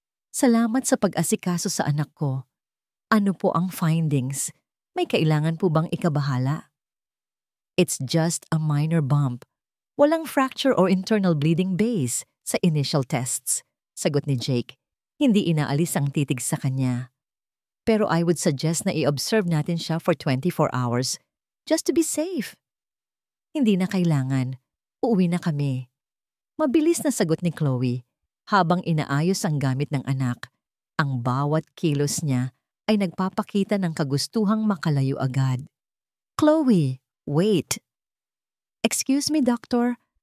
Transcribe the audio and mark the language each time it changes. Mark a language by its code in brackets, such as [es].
[tl] "Salamat sa pag-asikaso sa anak ko. Ano po ang findings? May kailangan po bang ikabahala?" [en] "It's just a minor bump. [tl] Walang [en] fracture or internal bleeding [tl] base sa [en] initial tests," [tl] sagot ni Jake. Hindi inaalis ang titig sa kanya. "Pero [en] I would suggest [tl] na i-observe natin siya [en] for 24 hours just to be safe." [tl] "Hindi na kailangan. Uuwi na kami." Mabilis na sagot ni Chloe habang inaayos ang gamit ng anak. Ang bawat kilos niya ay nagpapakita ng kagustuhang makalayo agad. [en] "Chloe, wait." "Excuse me, doctor.